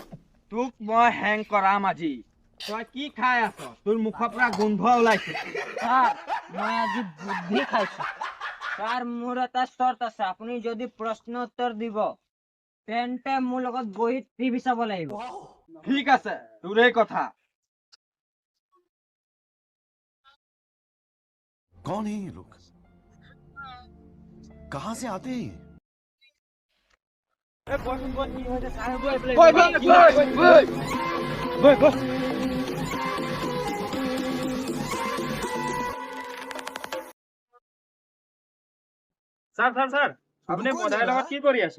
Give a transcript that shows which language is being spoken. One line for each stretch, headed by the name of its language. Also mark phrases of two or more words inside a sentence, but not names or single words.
Assamese: তোক মই হেং কৰাম আজি। তই কি খাই আছ? তোৰ মুখৰ পৰা গোন্ধ ওলাইছে। স্যার মই আজি বুদ্ধি খাইছো স্যার মোৰ এটা চৰ্ত আছে আপুনি যদি প্ৰশ্ন উত্তৰ দিব তেন্তে মোৰ লগত বহি টিভি চাব লাগিব ঠিক আছে, তোৰেই কথা।
Hindi: कौन है ये लोग? कहां से आते हैं?
Assamese: স্যার স্যার স্যার আপুনি পদাৰ লগত কি কৰি আছে?